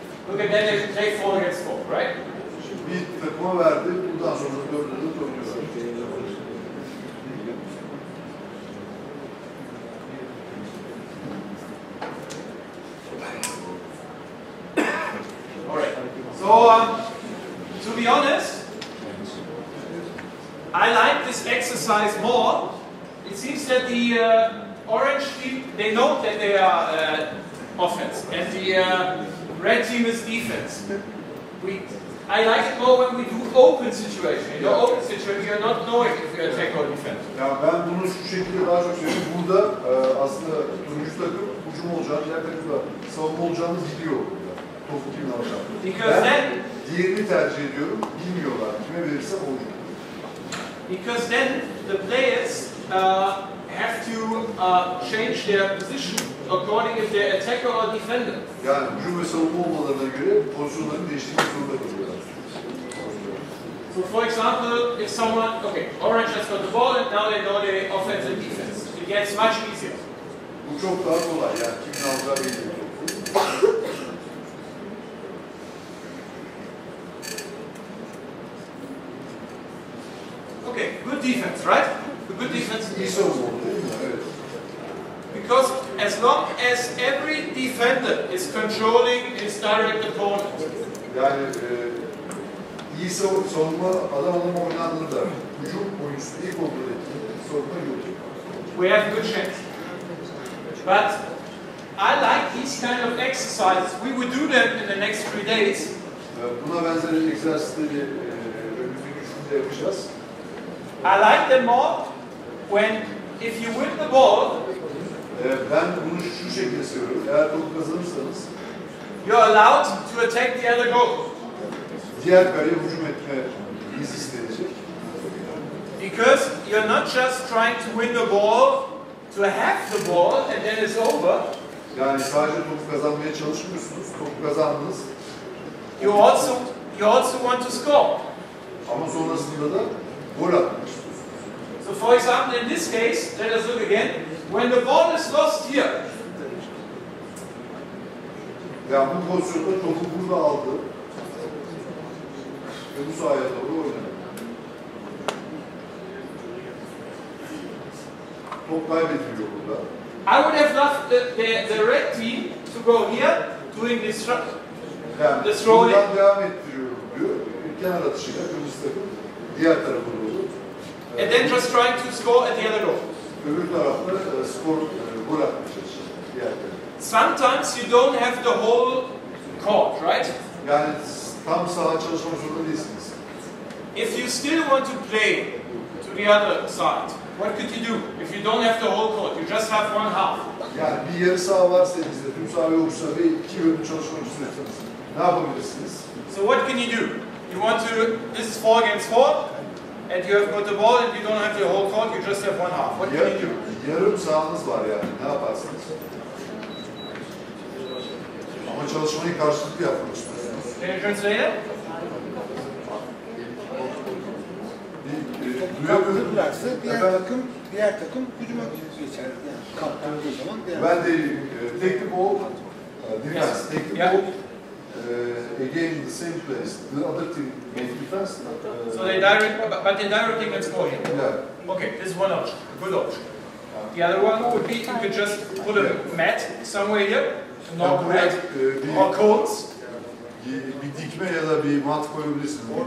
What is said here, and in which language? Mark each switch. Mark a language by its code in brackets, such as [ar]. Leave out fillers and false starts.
[en] Look at that, they play 4 against 4, right? [tr] Bir takıma verdi. Bundan sonra 4'e 4 oynuyorlar. [en] Alright. So, to be honest, I like this exercise more. It seems that the orange team, they know that they are offense, and the red team is defense. I like it more when we do open situation. In the open situation, you're not knowing if you attack or defend. [tr] Ya ben bunu şu şekilde daha çok seviyorum. Burada aslında turuncu takım hücum olacağını, diğer takım da savunma olacağını biliyor burada. Topu kimin alacağını. Ben diğerini tercih ediyorum. Bilmiyorlar. Kime verirsem olur. [en] Because then the players have to change their position according if they're attacker or defender. [tr] Yani hücum ve savunma olmalarına göre pozisyonlarını değiştirmek zorunda kalıyorlar. [en] So for example, if someone, okay, orange has got the ball and now they know the offense and defense. It gets much easier. [tr] Bu çok daha kolay yani kimin alacağı belli. [en] Okay, good defense, right? The good defense. [tr] İyi savunma oldu değil mi? Evet. [en] Because as long as every defender is controlling his direct opponent, [tr] Yani iyi savunma adam oynandığında hücum oyuncusu iyi kontrol ettiğinde sorunlar yok. [en] we have a good chance. But I like these kind of exercises. We will do them in the next 3 days. [tr] Buna benzer egzersizleri önümüzdeki 3 günde yapacağız. [en] I like them more when, if you win the ball, [tr] Ben bunu şu şekilde seviyorum. Eğer topu kazanırsanız [en] you're allowed to attack the other goal. [tr] diğer kaleye hücum etme izni istenecek. [en] Because you're not just trying to win the ball, to have the ball, and then it's over. [tr] Yani sadece topu kazanmaya çalışmıyorsunuz. Topu kazandınız. [en] You also want to score. [tr] Ama sonrasında da gol atmak istiyorsunuz. [en] So for example, in this case, let us look again. When the ball is lost here, [tr] Yani bu pozisyonda topu burada aldı. Ve bu sahaya doğru oynadı. Top kaybediliyor burada. [en] I would have loved the red team to go here, doing this [tr] Yani [en] This [tr] buradan [en] rolling. [tr] devam ettiriyorum diyor. Kenar atışıyla kırmızı takım diğer tarafa doğru. [en] and then just trying to score at the other goal. [tr] Öbür tarafta gol atmaya çalışıyor. Diğer tarafta. [en] Sometimes you don't have the whole court, right? [tr] Yani tam saha çalışmak zorunda değilsiniz. [en] If you still want to play to the other side, what could you do? If you don't have the whole court, you just have one half. [tr] Yani bir yarı saha varsa elinizde, tüm saha yoksa ve 2 bölüm çalışmak istiyorsanız ne yapabilirsiniz? [en] So what can you do? You want to, this is 4 against 4, and you have got the ball and you don't have the whole court, you just have one half. What can you do? [tr] Yarım sahanız var yani. Ne yaparsınız? Ama çalışmayı karşılıklı yapmak istiyorsunuz. [en] Can you translate it? [tr] Duyabilirlerse diğer takım hücuma geçer. Yani kaptırdığı zaman Ben de [en] take the ball, defense, take the ball, again the same place. The other team make defense. So they direct, but they directly can score here. Yeah. Okay, this is one option, a good option. The other one would be you could just put a mat somewhere here, a normal mat, or cones. [tr] Bir dikme ya da bir mat koyabilirsiniz.